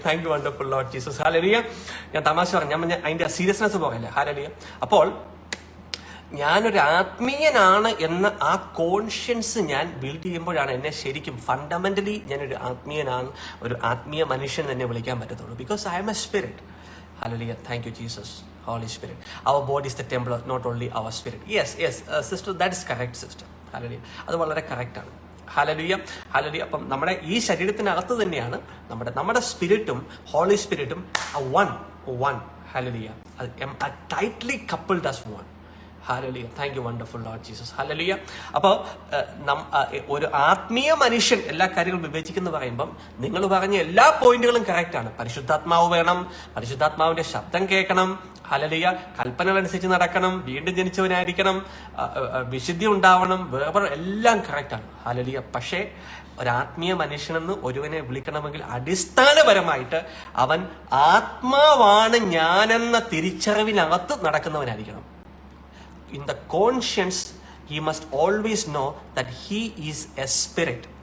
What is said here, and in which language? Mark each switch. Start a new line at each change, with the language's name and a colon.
English: Thank you wonderful Lord Jesus.
Malayalam: Hallelujah. ഞാൻ തമാശ പറഞ്ഞു, ഞാൻ അതിന്റെ സീരിയസ്നെസ് പോകല്ലേ. ഹല്ലേലൂയ. അപ്പോൾ ഞാനൊരു ആത്മീയനാണ് എന്ന ആ കോൺഷ്യൻസ് ഞാൻ ബിൽഡ് ചെയ്യുമ്പോഴാണ് എന്നെ ശരിക്കും ഫണ്ടമെന്റലി ഞാനൊരു ആത്മീയനാണ്, ഒരു ആത്മീയ മനുഷ്യൻ തന്നെ വിളിക്കാൻ പറ്റത്തുള്ളൂ.
English: Because I'm a spirit. Hallelujah. Thank you, Jesus. Holy Spirit. Our body is the temple, not only our spirit. Yes, sister, that is correct, sister.
Malayalam: Hallelujah. അത് വളരെ കറക്റ്റ് ആണ്. Hallelujah, hallelujah. അപ്പം നമ്മുടെ ഈ ശരീരത്തിനകത്ത് തന്നെയാണ് നമ്മുടെ സ്പിരിറ്റും holy സ്പിരിറ്റും one.
English: Hallelujah. Tightly coupled as one. Hallelujah. Thank you wonderful Lord Jesus. Hallelujah.
Malayalam: അപ്പോൾ ഒരു ആത്മീയ മനുഷ്യൻ എല്ലാ കാര്യങ്ങളും വിവേചിക്കുന്നു പറയുമ്പം നിങ്ങൾ പറഞ്ഞ എല്ലാ പോയിന്റുകളും കറക്റ്റ് ആണ്. പരിശുദ്ധാത്മാവ് വേണം, പരിശുദ്ധാത്മാവിന്റെ ശബ്ദം കേൾക്കണം, ഹല്ലേലൂയ, കൽപ്പനകൾ അനുസരിച്ച് നടക്കണം, വീണ്ടും ജനിച്ചവനായിരിക്കണം, വിശുദ്ധി ഉണ്ടാവണം, വേറെ എല്ലാം കറക്റ്റാണ്. ഹല്ലേലൂയ. പക്ഷേ ഒരാത്മീയ മനുഷ്യനെന്ന് ഒരുവനെ വിളിക്കണമെങ്കിൽ അടിസ്ഥാനപരമായിട്ട് അവൻ ആത്മാവാണ് ഞാനെന്ന തിരിച്ചറിവിനകത്ത് നടക്കുന്നവനായിരിക്കണം.
English: In the conscience, he must always know that he is a spirit.